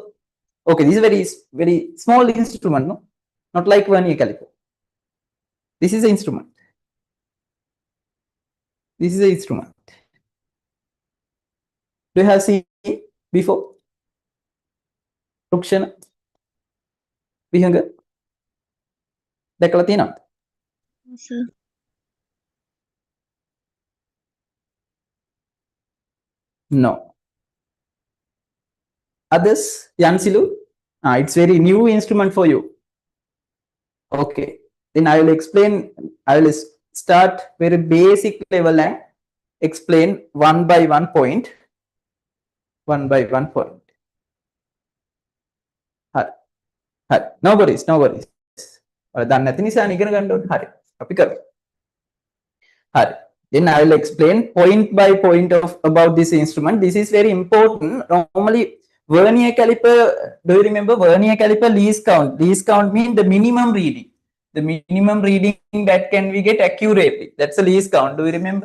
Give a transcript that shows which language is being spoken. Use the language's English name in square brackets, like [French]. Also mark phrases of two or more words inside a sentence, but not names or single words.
[English] Okay, this is very small instrument, no? Not like vernier caliper. This is the instrument. This is the instrument. Do you have seen before? Rukshana? Vihanga? [Sinhala] දැකලා තියෙනවද? [English] Sir. No. Others? Yansilu? It's very new instrument for you. Okay. Then I will explain. I will start very basic level and explain one by one point. One by one point. No worries, no worries. [Sinhala] දන්නේ නැති නිසා ඉගෙන ගන්න ඕනේ. හරි. අපි කරමු. හරි. [English] Then I will explain point by point of about this instrument. This is very important. Normally, vernier caliper. Do you remember vernier caliper least count? Least count means the minimum reading. The minimum reading that can we get accurately. That's the least count. Do you remember?